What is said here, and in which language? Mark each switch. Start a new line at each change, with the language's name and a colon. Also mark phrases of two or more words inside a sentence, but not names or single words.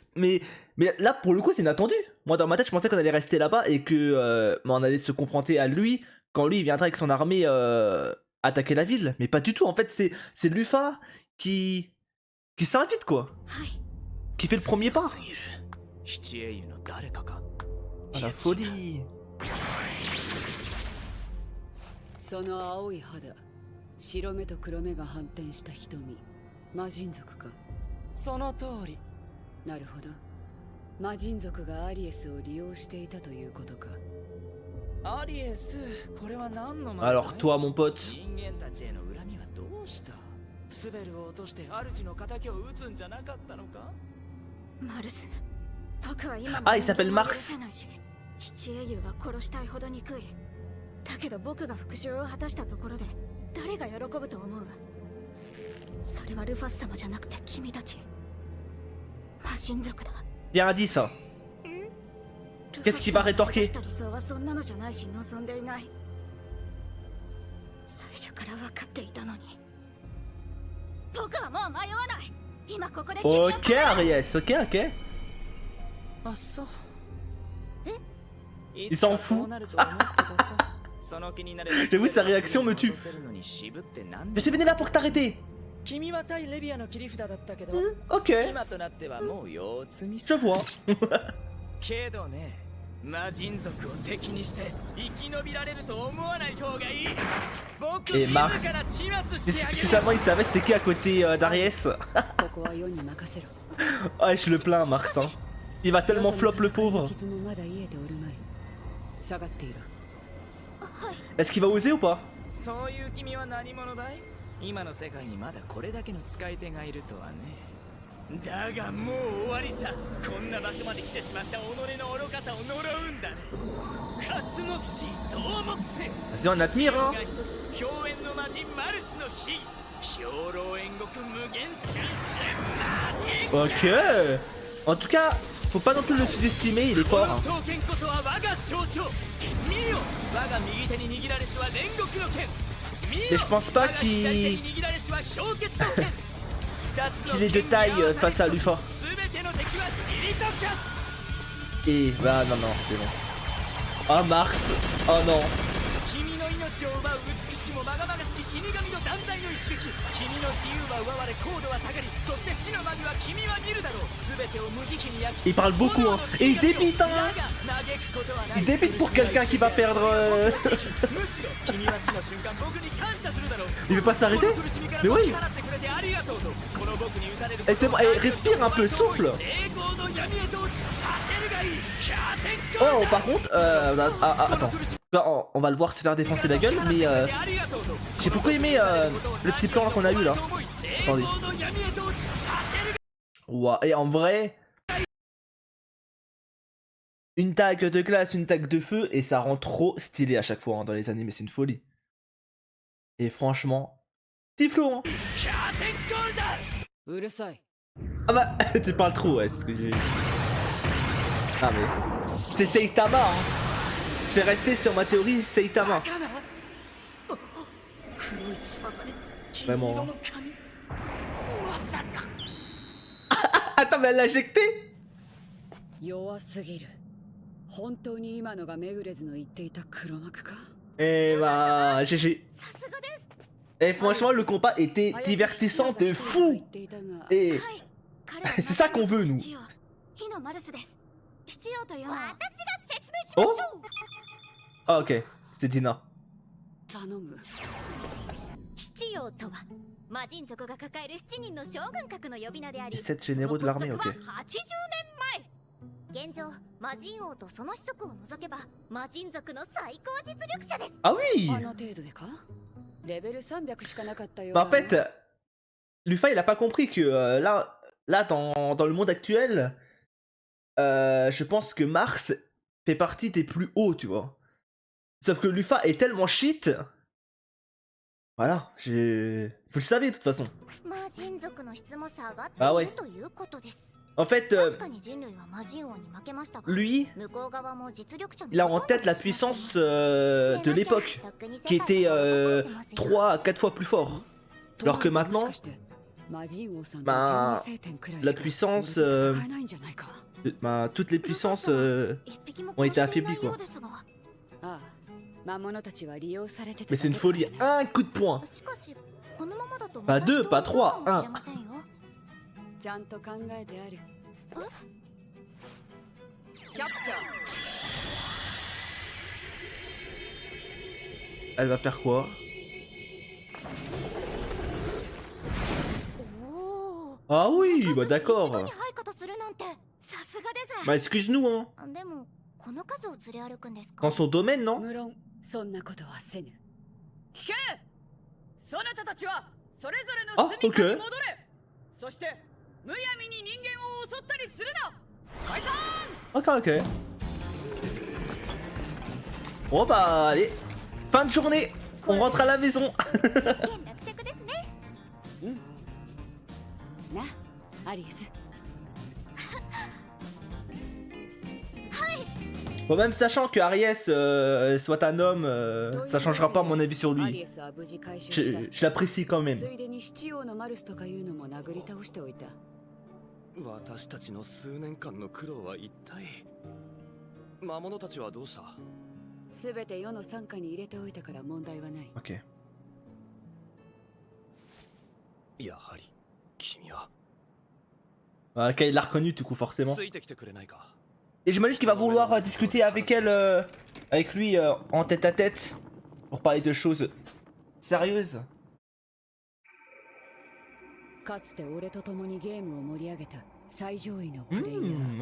French: Mais là, pour le coup, c'est inattendu. Moi, dans ma tête, je pensais qu'on allait rester là-bas et que on allait se confronter à lui quand lui il viendra avec son armée attaquer la ville. Mais pas du tout, en fait c'est Luffy qui s'invite quoi,
Japanese: はい
French: qui fait le premier pas.
Japanese: すぎる七英雄の誰かか
French: Ah, la folie.
Japanese: その青い肌、白目と黒目が反転した瞳、魔人族か。その通りなるほど。魔人族がアリエスを利用していたということか。アリエスこれは何の
French: Alors toi mon pote.
Japanese: 人間たちへの恨みはどうしたスベルを落として主の仇を討つんじゃなかったのかマルス僕は今も
French: Ah, il s'appelle
Japanese: 人間を Mars 許せないし七英雄は殺したいほど憎いだけど僕が復讐を果たしたところで誰が喜ぶと思うそれはルファス様じゃなくて君たち魔人族だ
French: Bien dit ça. Qu'est-ce qu'il va rétorquer?
Japanese: ルファス様が出した理想はそんなのじゃないし望んでいない最初から分かっていたのに僕はもう迷わない今ここで君を
French: Ok Aries, ok ok.
Japanese: あっそうえ
French: Il s'en fout.
Japanese: そうなると思ってたさその気になれば
French: J'avoue sa réaction me tue.
Japanese: 落とせるのに渋ってなん
French: Je
Japanese: で
French: suis venu là pour t'arrêter.
Japanese: 君は対レビアの切り札だったけど
French: Ok,
Japanese: 今となってはもう腰積み
French: je
Japanese: さ
French: vois.
Japanese: けどね魔人族を敵にして生き延びられると思わない方がいい僕
French: Et
Japanese: 自
French: Mars.
Japanese: ら始末
French: Si
Japanese: してあげ
French: si
Japanese: る
French: seulement il savait c'était qui à côté d'Aries.
Japanese: ここは世に任せろ。
French: Ah, je le plains Mars. Hein. Il va tellement flop le pauvre.
Japanese: 傷もまだ癒えておるまい。下がっている。
French: Est-ce qu'il va oser ou pas?
Japanese: そういう君は何者だい今の世界にまだこれだけの使い手がいるとはねだがもう終わりさこんな場所まで来てしまった己の愚かさを呪うんだね活目視頭目星
French: Vas-y, on admire hein.
Japanese: 氷縁の魔人マルスの秘兵糧煉獄無限新春魔人
French: Ok. En tout cas, faut pas non plus le sous-estimer, il est
Japanese: こ
French: fort.
Japanese: の
French: Hein.
Japanese: 刀剣こそは我が象徴見よ我が右手に握られしは煉獄の剣
French: Mais je pense pas qu'il est de taille face à Luffy. Et bah non non c'est bon. Oh Mars. Oh non. 君の命を奪う美しきもまがまがしき死神の断罪の一撃君の自由は奪われ高度は下がりそして死の間際君は見るだろう全てを無慈悲に焼き Il parle beaucoup hein. Et il débite hein. Il débite pour quelqu'un qui va perdre Il veut pas s'arrêter? Mais oui. Et c'est bon, et respire un peu, souffle. Oh par contre attends. On va le voir se faire défoncer la gueule, mais j'ai beaucoup aimé le petit plan qu'on a eu là. Attendez. Ouah, et en vrai, une tag de glace, une tag de feu, et ça rend trop stylé à chaque fois hein, dans les animés, c'est une folie. Et franchement, Tiflo hein.
Japanese: うるさい。
French: Ah bah, tu parles trop, ouais, c'est ce que j'ai dit. Ah mais... C'est Saitama hein. Je vais rester sur ma théorie, Saitama. Vraiment. Attends, mais elle l'a injecté?
Japanese: 弱すぎる。本当に今のがメグレズの言っていた黒幕か。
French: Et bah, GG.
Japanese: さすがです
French: Et franchement, le combat était divertissant de fou. Et
Japanese: はい彼は
French: c'est ça qu'on veut, nous.
Japanese: 七王火のマルスです七王というのは私が説明し
French: Oh Ah ok, c'est Dina.
Japanese: 頼む。七王とは魔人族が抱える7人の将軍格の呼び名であり
French: 7 généraux de l'armée,
Japanese: その
French: ok.
Japanese: 発足は80年前現状魔人王とその子息を除けば魔人族の最高実力者です
French: Ah oui
Japanese: あの程度でか。レベル300しかなかったよう
French: Bah
Japanese: だ
French: en
Japanese: ね。
French: fait, Luffy il a pas compris que là dans le monde actuel, je pense que Mars fait partie des plus hauts, tu vois. Sauf que Luffy est tellement shit. Voilà, vous le savez de toute façon.
Japanese: 魔人族の質も下がってあおいいるということです
French: En fait,
Japanese: 確かに人類は魔人王に負けましたが
French: lui,
Japanese: 向こう側も実力者の
French: il a en tête la puissance de l'époque, qui était 3 à 4 fois plus fort. Alors que maintenant,
Japanese: もしかして魔人王さんのまあ 12星点くらいし
French: la
Japanese: か
French: puissance,
Japanese: 俺と戦えないんじゃないか。
French: toutes les puissances ont été affaiblies quoi.
Japanese: ああ、
French: Mais c'est une folie, un coup de poing.
Japanese: しかしこのままだと
French: Pas deux, pas trois,
Japanese: かもしれませんよ。ちゃんと考えてある。キャプチャー。
French: Elle va faire quoi?
Japanese: おお。
French: Ah oui, bah
Japanese: 一度
French: d'accord.
Japanese: に配下とするなんてさすがです。
French: Bah excuse-nous, hein.
Japanese: でもこの数を連れ歩くんですか？
French: Dans son domaine, non?
Japanese: 無論そんなことはせぬ。聞け！そなたたちはそれぞれの住処に戻れ。そしてむやみに人間を襲ったりするな。解散。
French: Ok, ok. Bon bah allez, fin de journée, on rentre à la maison.
Japanese: 一件落着ですね。な、アリエス。
French: Bon, même sachant que Aries soit un homme, ça changera pas mon avis sur
Japanese: アリ
French: lui.
Japanese: エスは無事回収した。
French: Je l'apprécie quand même.
Japanese: ついでに七王のマルスとかいうのも殴り倒しておいた。私たちの数年間の苦労は一体魔物たちはどうした？すべて世の傘下に入れておいたから問題はない。
French: Ok.
Japanese: やはり君は
French: Ah, il l'a reconnu du coup, forcément.
Japanese: ついてきてくれないか？
French: Et j'imagine qu'il va vouloir discuter avec elle, avec lui en tête à tête, pour parler de choses sérieuses.
Japanese: かつて俺と共にゲームを盛り上げた最上位のプレイヤー、